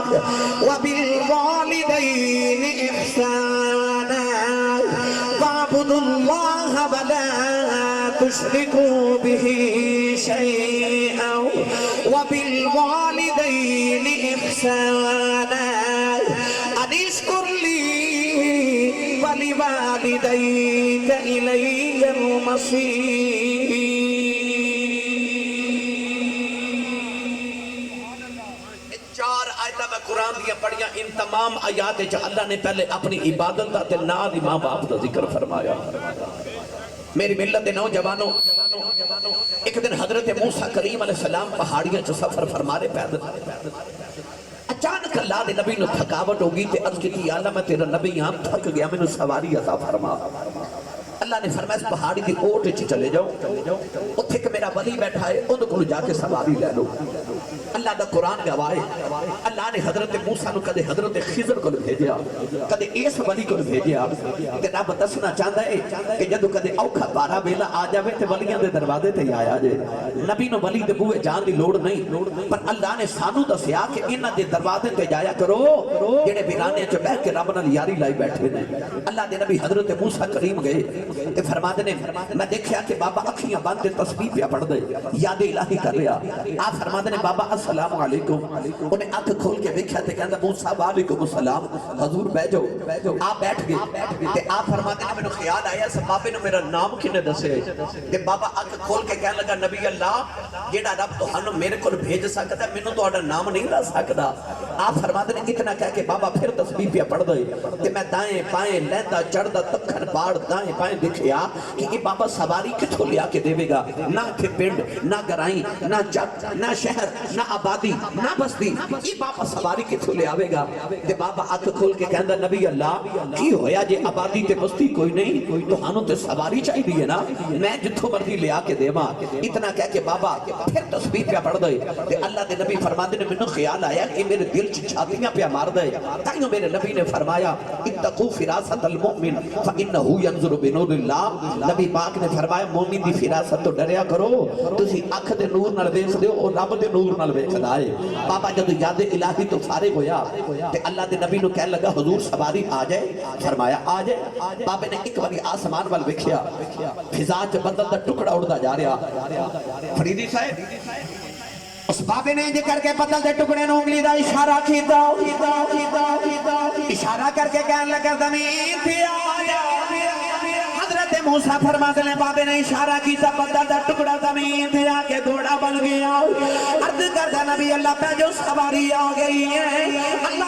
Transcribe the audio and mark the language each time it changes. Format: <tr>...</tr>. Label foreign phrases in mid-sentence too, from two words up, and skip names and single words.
<ar>وَبِالْوَالِدَيْنِ إِحْسَانًا وَاعْبُدُوا اللَّهَ وَلَا تُشْرِكُوا بِهِ شَيْئًا وَبِالْوَالِدَيْنِ إِحْسَانًا أَنِ اشْكُرْ لِي وَلِوَالِدَيْكَ إِلَيَّ الْمَصِيرُ۔</ar> <pa>میں قرآن دیا پڑھیا ان تمام آیات جو اللہ نے پہلے اپنی عبادت دا تے نال ہی ماں باپ دا ذکر فرمایا۔ میری ملت نوجوانوں، ایک دن حضرت موسیٰ کریم علیہ السلام پہاڑیاں چو سفر فرما رہے پیدل، اچانک اللہ دے نبی نو تھکاوٹ ہوگی تے عرض کی یا اللہ میں تیرا نبی ہاں تھک گیا میں نو سواری عطا فرما اللہ نے فرمایا اس پہاڑی دی اوٹ وچ چلے جاؤ اتھے کہ میرا ولی بیٹھا ہے ان کو جا کے سواری لے لو اللہ دا قرآن گواہ ہے اللہ نے حضرت موسیٰ نو کدے حضرت خضر کو بھیجیا کدے اس ولی کو بھیجیا کہ رب دسنا چاہتا ہے کہ جدو کدے اوکھا پارا ویلا آ جاوے تے ولیاں دے دروازے تے آیا جائے نبی نو ولی دے بوئے جان دی لوڑ نہیں پر اللہ نے سانو دسیا کہ انہاں دے دروازے تے جایا کرو جڑے ویرانے چ بیٹھ کے رب نال یاری لائی بیٹھے نے اللہ دے نبی حضرت موسیٰ کریم گئے تے فرماتے نے میں دیکھیا کہ بابا اکھیاں بند تے تسبیح پہ پڑھ دے یاد الہی کر رہا آپ فرماتے نے بابا</pa> <ar>السلام علیکم</ar> <pa>انہیں آنکھ کھول کے دیکھا تے کہندا موسیٰ</pa> <ar>وعلیکم السلام</ar> <pa>حضور بیٹھ جاؤ آپ بیٹھ گئے تے آپ فرماتے نے مینوں خیال آیا سب بابے نے میرا نام کنے دسے تے بابا آنکھ کھول کے کہنے لگا نبی اللہ جیڑا رب تہانوں میرے کول بھیج سکدا مینوں تہاڈا نام نہیں دس سکدا آپ فرماتے نے اتنا کہہ کے بابا پھر تسبیح پہ پڑھ دے تے میں دائیں بائیں لہندا چڑھدا تکھن پاڑ دائیں بائیں دکھیا کہ یہ بابا سواری کتھوں لیا کے دے گا نہ تھے پنڈ نہ گرائیں نہ چک نہ شہر نہ آبادی نہ بستی یہ بابا سواری کتھوں لے آوے گا تے بابا آنکھ کھول کے کہندا نبی اللہ کی ہویا جے آبادی تے بستی کوئی نہیں تو ہانوں تے سواری چاہی دی ہے نا میں جتھوں مرضی لے آ کے دیواں اتنا کہہ کے بابا پھر تسبیح پہ پڑھ دے تے اللہ دے نبی فرماتے نے مینوں خیال آیا کہ میرے دل چ چھاتیاں پہ مار دے تائیوں میرے نبی نے فرمایا</pa> <ar>اتقوا فراست المؤمن فانه ينظر بنور اللہ</ar> <pa>نبی پاک نے فرمایا مومن دی فراست تو ڈریا کرو تسی اکھ دے نور نال ویکھدے ہو او رب دے نور نال ویکھدا ہے بابا جدو یاد الہی تو فارغ ہویا تے اللہ دے نبی نو کہن لگا حضور سواری آ جائے فرمایا آ جائے بابے نے ایک باری آسمان وال ویکھیا فضا چ بدل دا ٹکڑا اڑدا جا رہا فریدی صاحب اس بابے نے انج کر کے بدل دے ٹکڑے نو انگلی دا اشارہ کیتا اشارہ کر کے کہن لگا زمین تے آ جا حضرت موسیٰ فرماتے ہیں بابے نے اشارہ کیتا بدل دا ٹکڑا زمین تے آ کے گھوڑا بن گیا عرض کرتا نبی اللہ پہ جو سواری آ گئی ہے اللہ</pa>